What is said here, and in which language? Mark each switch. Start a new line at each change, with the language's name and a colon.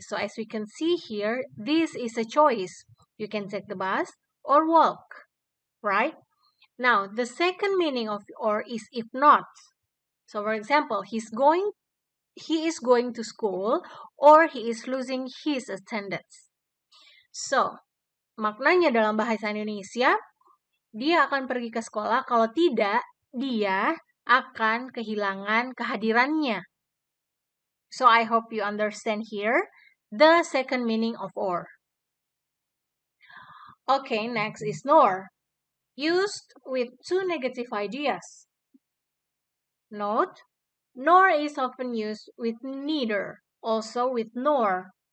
English: So as we can see here, this is a choice. You can take the bus or walk, right? Now, the second meaning of or is if not. So for example, he is going to school or he is losing his attendance.
Indonesian: So, maknanya dalam bahasa Indonesia, dia akan pergi ke sekolah, kalau tidak, dia akan kehilangan kehadirannya.
English: So I hope you understand here the second meaning of or. Okay, next is nor. Used with two negative ideas. Note, nor is often used with neither, also with nor.